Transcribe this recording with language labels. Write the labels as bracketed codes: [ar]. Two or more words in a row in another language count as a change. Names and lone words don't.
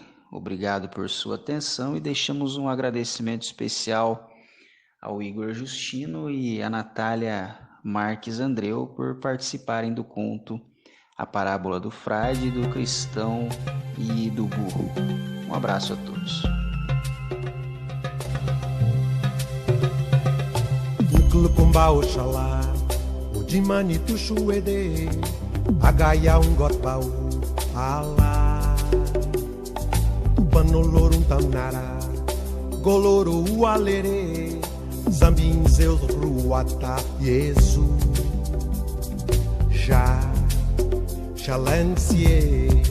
[pt] Obrigado por sua atenção e deixamos um agradecimento especial ao Igor Justino e à Natália Marques Andreu por participarem do conto A Parábola do Frade, do Cristão e do Burro. Um abraço a todos. Kumba Oxalá, o Dimani Tuxuede, Agaya Ungotbau, Alá, Panolorum Tamnara, Goloro Ualere, Zambin Zeus Ruata, Yesu, Já, Xalancie,